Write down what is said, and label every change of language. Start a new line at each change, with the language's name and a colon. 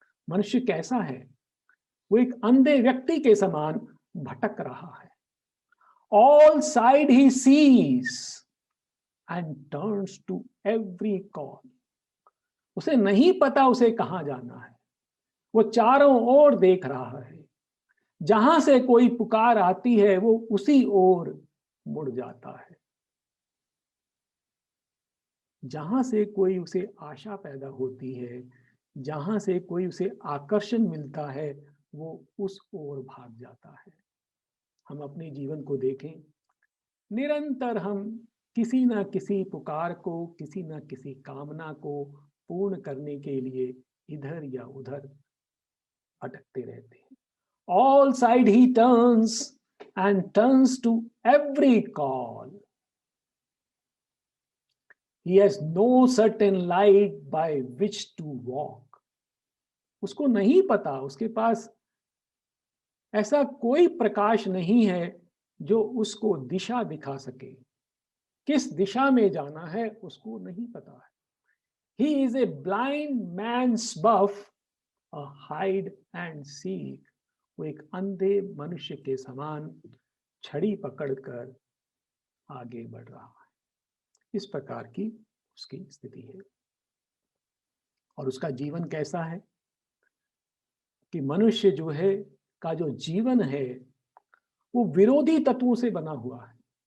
Hindi: मनुष्य कैसा है? वो एक अंधे व्यक्ति के समान भटक रहा है।
English: All side he sees and turns to every call.
Hindi: उसे नहीं पता उसे कहां जाना है। वो चारों ओर देख रहा है। जहां से कोई पुकार आती है वो उसी ओर मुड़ जाता है। जहां से कोई उसे आशा पैदा होती है, जहां से कोई उसे आकर्षण मिलता है, वो उस ओर भाग जाता है। हम अपने जीवन को देखें, निरंतर हम किसी न किसी पुकार को, किसी न किसी कामना को पूर्ण करने के लिए इधर या उधर भटकते रहते हैं।
English: All side he turns and turns to every call. He has no certain light by which to walk.
Hindi: उसको नहीं पता, उसके पास ऐसा कोई प्रकाश नहीं है जो उसको दिशा दिखा सके। किस दिशा में जाना है उसको नहीं पता है।
English: He is a blind man's buff, a hide and seek.
Hindi: वो एक अंधे मनुष्य के समान छड़ी पकड़कर आगे बढ़ रहा है। इस प्रकार की उसकी स्थिति है। और उसका जीवन कैसा है कि मनुष्य जो है का जो जीवन है वो विरोधी तत्वों से बना हुआ है।